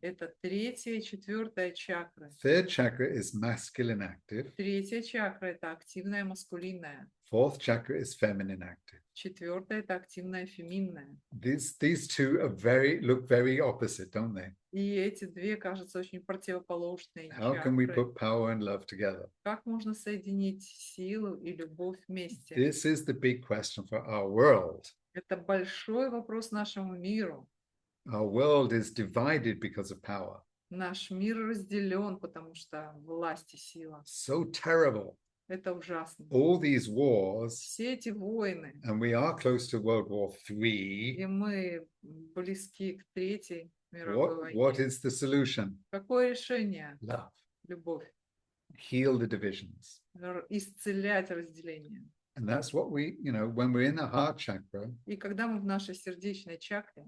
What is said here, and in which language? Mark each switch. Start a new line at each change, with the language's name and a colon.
Russian: Это третья и четвертая чакры.
English: Third chakra is masculine active.
Russian: Третья чакра – это активная маскулинная.
English: Fourth chakra is feminine active.
Russian: Четвертая – это активная феминная.
English: These two are look very opposite, don't they?
Russian: И эти две, кажутся, очень противоположные
English: How can we
Russian: чакры.
English: put power and love together?
Russian: Как можно соединить силу и любовь вместе?
English: This is the big question for our world.
Russian: Это большой вопрос нашему миру.
English: Our world is divided because of power.
Russian: Наш мир разделен, потому что власть и сила.
English: So terrible.
Russian: Это ужасно.
English: All these wars,
Russian: Все эти войны,
English: and we are close to World War
Russian: и
English: III.
Russian: мы близки к Третьей мировой
English: What
Russian: войне.
English: is the solution?
Russian: Какое решение?
English: Love.
Russian: Любовь.
English: Heal the divisions.
Russian: Исцелять разделение.
English: And that's what we, you know, when we're in the heart chakra,
Russian: И когда мы в нашей сердечной чакре,